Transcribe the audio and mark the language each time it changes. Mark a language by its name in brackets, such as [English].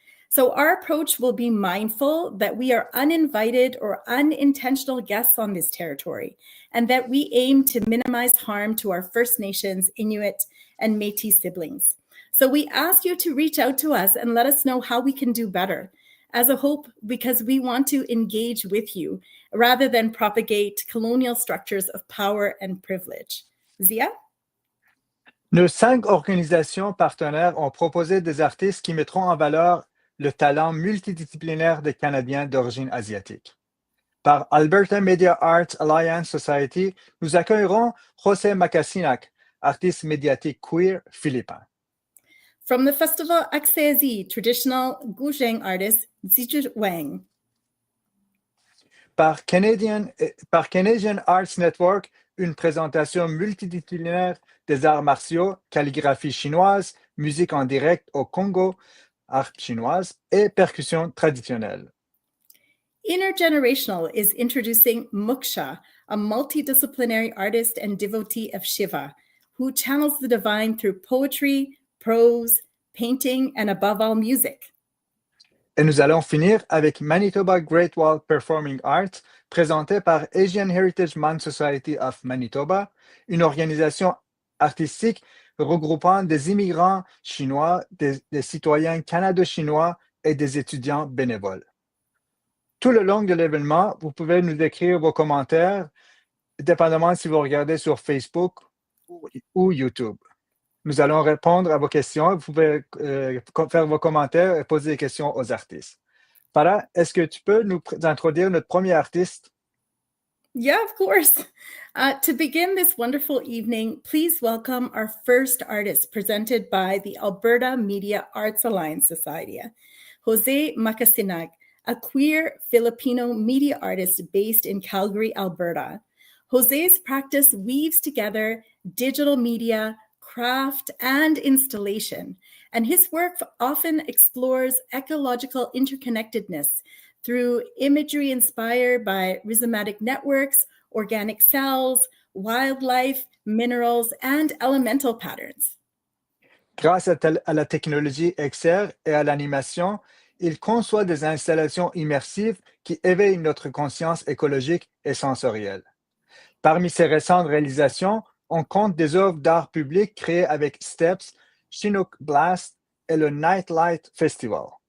[English] So our approach will be mindful that we are uninvited or unintentional guests on this territory, and that we aim to minimize harm to our First Nations, Inuit, and Métis siblings. So we ask you to reach out to us and let us know how we can do better as a hope, because we want to engage with you rather than propagate colonial structures of power and privilege. Zia? [French] Nos 5 organisations partenaires ont proposé des artistes qui mettront en valeur le talent multidisciplinaire des Canadiens d'origine asiatique. Par Alberta Media Arts Alliance Society, nous accueillerons 𝗏𝗏𝗵𝗁𝗃, artiste médiatique queer philippin. [English] From the festival CanAsie, traditional Guzheng artist 𝗔𝗿𝗁𝗁𝗃. [French] Par Canadian Arts Network, une présentation multidisciplinaire des arts martiaux, calligraphie chinoise, musique en direct au Congo, art chinoise et percussion traditionnelle. [English] Intergenerational is introducing 𝗏𝗏𝗃, a multidisciplinary artist and devotee of Shiva, who channels the divine through poetry, prose, painting, and above all, music. [French] Et nous allons finir avec Manitoba Great Wall Performing Arts, présenté par Asian Heritage Man Society of Manitoba, une organisation artistique regroupant des immigrants chinois, des citoyens canado-chinois et des étudiants bénévoles. Tout le long de l'événement, vous pouvez nous écrire vos commentaires, dépendamment si vous regardez sur Facebook ou YouTube. Nous allons répondre à vos questions. Vous pouvez faire vos commentaires et poser des questions aux artistes. Farah, est-ce que tu peux nous introduire notre premier artiste? [English] Yeah, of course. To begin this wonderful evening, please welcome our first artist presented by the Alberta Media Arts Alliance Society, 𝗏𝗏𝗵𝗁𝗃, a queer Filipino media artist based in Calgary, Alberta. Jose's practice weaves together digital media, craft, and installation, and his work often explores ecological interconnectedness through imagery inspired by rhizomatic networks, organic cells, wildlife, minerals, and elemental patterns. [French] Grâce à la technologie XR et à l'animation, il conçoit des installations immersives qui éveillent notre conscience écologique et sensorielle. Parmi ses récentes réalisations, on compte des œuvres d'art public créées avec Steps, Chinook Blast et le Nightlight Festival.